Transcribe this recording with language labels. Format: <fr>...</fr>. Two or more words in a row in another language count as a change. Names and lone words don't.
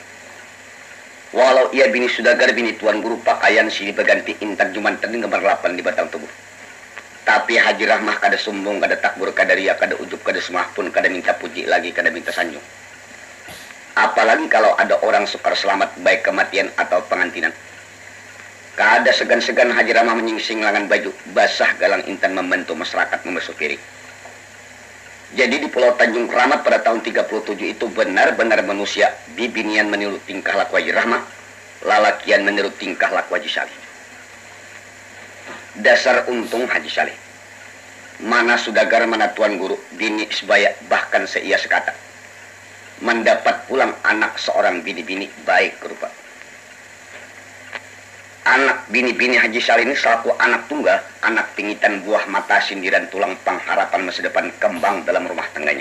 <bjn>Walau ia bini saudagar, bini tuan guru, pakaian silih berganti, intan jumanten gemar lapan di batang tubuh. Tapi Haji Rahmah kada sombong, kada takbur, kada ria, kada ujub, kada semah pun, kada minta puji lagi, kada minta sanjung. Apalagi kalau ada orang sukar selamat baik kematian atau pengantinan. Kada segan-segan Haji Rahmah menyingsing lengan baju, basah galang intan membantu masyarakat membasuh piring. Jadi di Pulau Tanjung Keramat pada tahun 37 itu benar-benar manusia bibinian meniru tingkah laku Haji Rahmah, lalakian meniru tingkah laku Haji Saleh. Dasar untung Haji Saleh. Mana saudagar, mana tuan guru, bini sebaya, bahkan seia sekata. Mendapat pulang anak seorang bini-bini baik rupa. Anak bini-bini Haji Saleh ini selaku anak tunggal, anak pingitan buah mata, sindiran tulang pengharapan masa depan, kembang dalam rumah tangganya.</bjn>